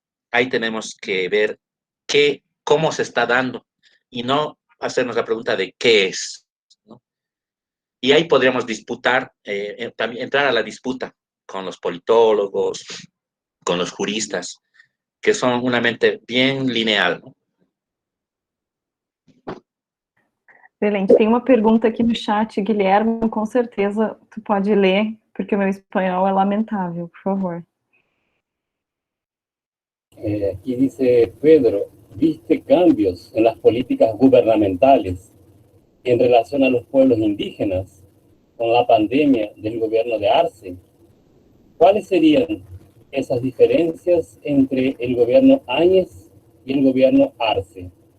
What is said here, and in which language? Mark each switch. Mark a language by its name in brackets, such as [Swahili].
[Spanish] Ahí tenemos que ver cómo se está dando y no hacernos la pregunta de qué es, ¿no? Y ahí podríamos disputar, entrar a la disputa con los politólogos, con los juristas, que son una mente bien lineal, ¿no? Excelente. [Portuguese] Tem uma pergunta aqui no chat, Guilherme, com certeza tu pode ler, porque o meu espanhol é lamentável, por favor. [Spanish] Aquí dice Pedro, ¿viste cambios en las políticas gubernamentales en relación a los pueblos indígenas con la pandemia del gobierno de Arce? ¿Cuáles serían esas diferencias entre el gobierno Áñez y el gobierno Arce?